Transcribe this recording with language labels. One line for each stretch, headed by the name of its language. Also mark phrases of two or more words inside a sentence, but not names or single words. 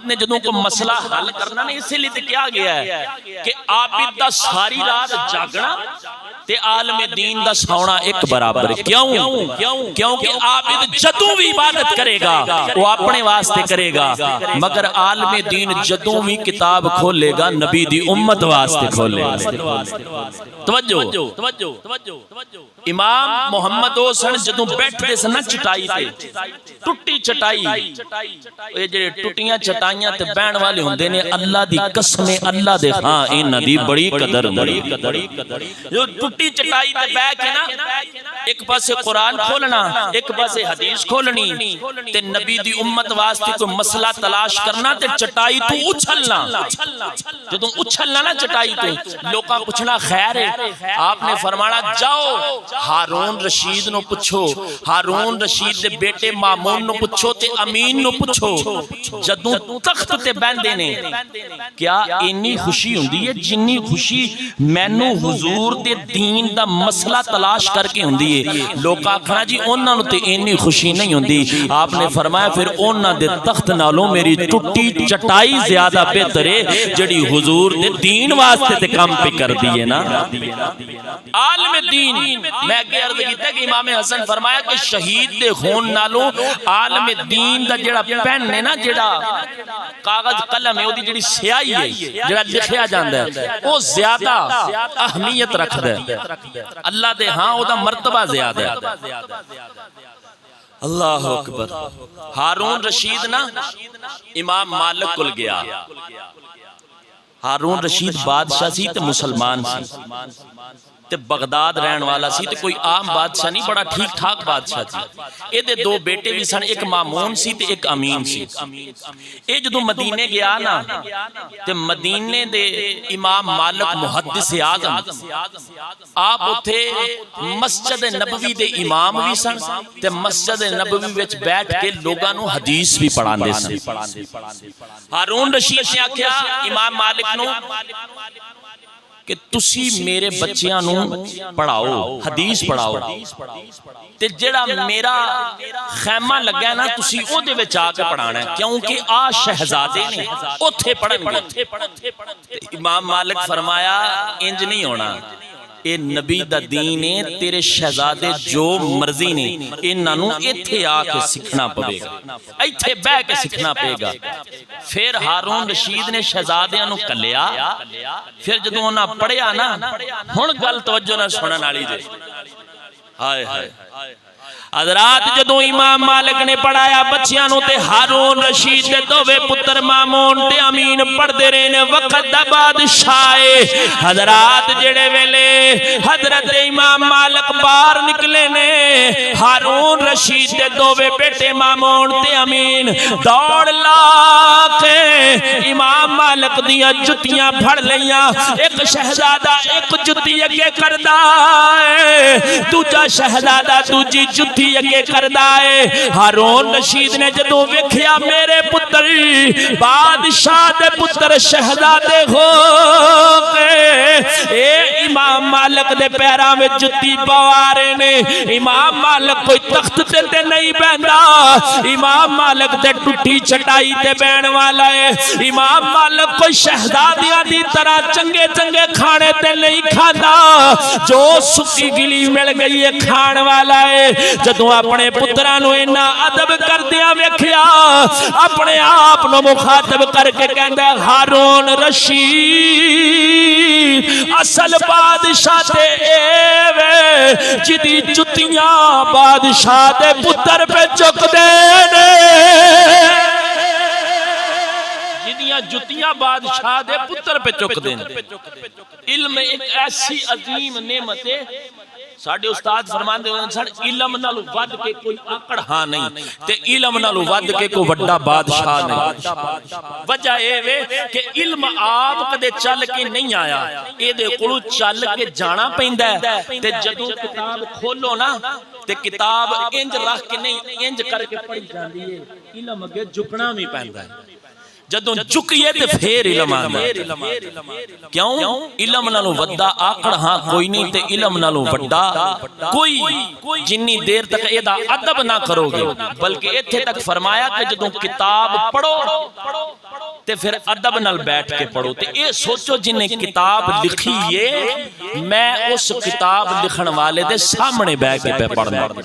Punjabi: نے جدوں کو مسئلہ حل کرنا نہیں
Urdu: اسی لئے کیا گیا ہے کہ
Punjabi: عابد دا ساری رات جاگنا تے عالم دین دا سونا ایک برابر کیونکہ عابد جدوں بھی عبادت کرے گا
Urdu: وہ اپنے واسطے کرے گا
Punjabi: مگر عالم دین جدوں بھی کتاب کھولے گا نبی دی امت واسطے کھولے گا توجہ امام محمد حسن جدوں بیٹھ دے سن چٹائی تے ٹٹی چٹائی اے جڑے ٹٹیاں چٹائیاں تے بہن والے ہوندے نے اللہ دی قسم اللہ دے ہاں انہاں دی بڑی قدر ہوندی جو ٹٹی چٹائی تے بیٹھ کے نا ایک پاسے قرآن کھولنا ایک پاسے حدیث کھولنی تے نبی دی امت واسطے کوئی مسئلہ تلاش کرنا تے چٹائی تو اچھلنا جدوں اچھلنا نا چٹائی تے لوکاں پوچھنا خیر ہے آپ نے فرمایا جاؤ ہارون رشید نو پوچھو، ہارون رشید دے بیٹے مامون نو پوچھو تے امین نو پوچھو، جدوں تخت تے بیندے نے کیا اینی خوشی ہوندی ہے جنی خوشی مینوں حضور دے دین دا مسئلہ تلاش کر کے ہوندی ہے؟ لوگ آکھنا جی انہاں نوں تے اینی خوشی نہیں ہوندی۔ آپ نے فرمایا پھر انہاں دے تخت نالوں میری ٹوٹی چٹائی زیادہ بہتر ہے جڑی حضور دے دین واسطے تے کام پہ کر دیئے نا۔ عالم دین، میں اگے عرض کیتا کہ امام حسن فرمایا کہ شہید دے خون نالوں عالم دین دا جڑا پین ہے نا، جڑا کاغذ قلم ہے او دی جڑی سیاہی ہے جڑا لکھیا جاندا ہے او زیادہ اہمیت رکھدا ہے اللہ دے ہاں او دا مرتبہ زیادہ ہے۔ اللہ اکبر۔ ہارون رشید نا امام مالک کل گیا، ہارون رشید بادشاہ سی تے مسلمان سی تے بغداد رہن والا سی تے کوئی عام بادشاہ نہیں، بڑا ٹھیک ٹھاک بادشاہ سی۔ اے دے دو بیٹے بھی سن، ایک مامون سی تے ایک امین سی۔ اے جدوں مدینے گیا نا تے مدینے دے امام مالک محدث اعظم آپ اتھے مسجد نبوی دے امام بھی سن تے مسجد نبوی وچ بیٹھ کے لوگاں نو حدیث بھی پڑھاندے سن۔ ہارون رشید نے آکھیا امام مالک نو کہ تسی میرے بچیاں نو پڑھاؤ، حدیث پڑھاؤ تے جڑا میرا خیمہ لگا ہے نا تسی او دے وچ آ کے پڑھانا ہے، کیونکہ آ شہزادے نے اوتھے پڑھن گے۔ امام مالک فرمایا انج نہیں ہونا، اے نبی دا دین ہے، تیرے شہزادے جو مرضی نے انہاں نو ایتھے آ کے سکھنا پوے گا، ایتھے بیٹھ کے سکھنا پے گا۔ پھر ہارون رشید نے شہزادیاں نو کلیا، پھر جدوں انہاں پڑھیا نا ہن گل توجہ نال سنن والی جے۔ ہائے ہائے حضرات جدوں امام مالک نے پڑھایا بچیاں نو تے ہارون رشید دے دوویں پتر مامون تے امین پڑھدے رہے نے۔ وقت دا بادشاہ حضرات جڑے ویلے حضرت امام مالک باہر نکلے نے، ہارون رشید دے دوویں بیٹے مامون تے امین دوڑ لا کے امام مالک دیاں جتیاں پھڑ لیاں۔ ایک شہزادہ ایک جتی اگے کردا ہے، دوجا شہزادہ دوجی جتی اگے کردا ہے۔ ہارون رشید نے جدوں ویکھیا میرے پتر بادشاہ دے پتر شہزادے ہو گئے، اے امام مالک دے پیراں وچ جتی پوا رہے نے۔ امام مالک کوئی تخت تے نہیں بہندا، امام مالک تے ٹوٹی چٹائی تے بہن والا ہے۔ امام مالک کوئی شہزادیاں دی طرح چنگے چنگے کھانے تے نہیں کھاندا، جو سکی گلی مل گئی ہے کھان والا ہے۔ جدوں اپنے پتراں نو اینا ادب کردیاں ویکھیا اپنے آپ نو مخاطب کر کے کہندا ہارون رشید اصل بادشاہ تے اے وے جدی جتیاں بادشاہ دے پتر پہ چک دے نے، جدیاں جتیاں بادشاہ دے پتر پہ چک دے۔
Urdu: علم ایک ایسی عظیم نعمت ہے،
Punjabi: ساڑھے استاد فرماندے ہوئے سن علم نالو ود کے کوئی آکڑ ہاں نہیں تے علم نالو ود کے کوئی وڈا بادشاہ نہیں۔ وجہ اے وے کہ علم آپ کدے چل کے نہیں آیا، اے دے کولوں چل کے جانا پیندا ہے۔ تے جدوں کتاب کھولو نا تے کتاب انج رکھ کے نہیں انج کر کے پڑھی جاندی ہے، علم اگے جھکنا بھی پیندا ہے۔ جدوں جھکیے تے پھر علم آندا ہے۔ کیوں؟ علم نالوں وڈا آکڑ ہاں کوئی نہیں تے علم نالوں وڈا کوئی جنی دیر تک ایدہ ادب نہ کرو گے، بلکہ ایتھے تک فرمایا کہ جدوں کتاب پڑھو تے پھر ادب نال بیٹھ کے پڑھو۔ تے اے سوچو جنہیں کتاب لکھی ہے میں اس کتاب لکھن والے دے سامنے بیٹھ کے پہ پڑھنا۔